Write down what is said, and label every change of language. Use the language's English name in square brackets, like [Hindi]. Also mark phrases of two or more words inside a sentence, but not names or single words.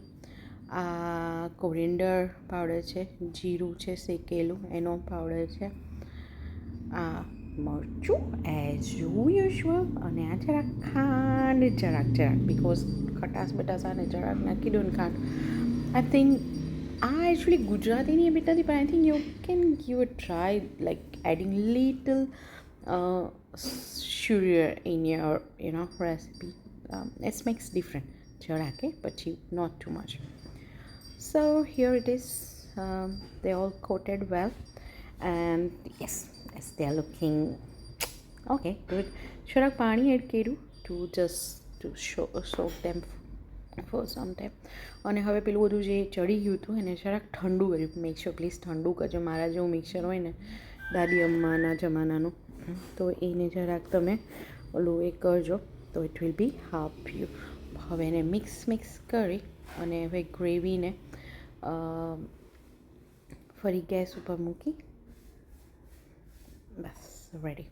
[Gujarati] આ [English] coriander powder [Gujarati] છે, જીરું છે શેકેલું એનો પાવડર છે, આ મરચું [English] as usual, [Gujarati] અને આ જરાક ખાંડ, જરાક બિકોઝ ખટાશ બટાશાને જરાક નાખી દો ને ખાંડ. [English] I think [Gujarati] આ એકચ્યુઅલી ગુજરાતીની બિટ નથી, પણ [English] I think you can give a try like adding little sugar in your recipe. It makes different [Gujarati] જરાક, પછી [English] not too much. So here it is. They all coated well, and yes, they are looking okay, good. [Gujarati] જરાક પાણી એડ કર્યું [English] to soak them for some time. [Gujarati] અને હવે પેલું બધું જે ચડી ગયું હતું એને જરાક ઠંડુ કર્યું. [English] make sure please [Gujarati] ઠંડુ કરજો. મારા જેવું મિક્સર હોય ને દાદી અમ્માના જમાનાનું તો એને જરાક તમે ઓલું એ કરજો તો [English] it will be half you. [Gujarati] હવે એને મિક્સ કરી અને હવે ગ્રેવીને ફરી ગેસ ઉપર મૂકી બસ રેડી.